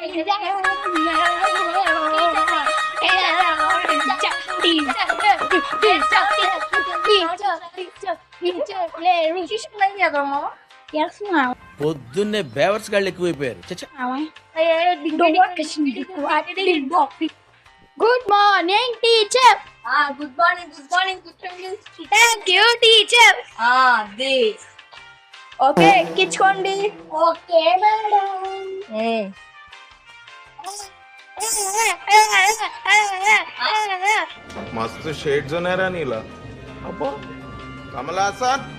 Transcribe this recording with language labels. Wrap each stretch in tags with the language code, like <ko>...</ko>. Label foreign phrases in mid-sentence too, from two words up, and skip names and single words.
<te>పొద్దున్నే బేవర్స్ గాళ్ళు ఎక్కువైపోయారు.</te> <en>Good morning teacher. Good morning thank you teacher.</en> <te>ఓకే ఎక్కించుకోండి.</te> <en>Okay madam. मस्त शेड जो नाही राणीला अप्पा कमला असा</en>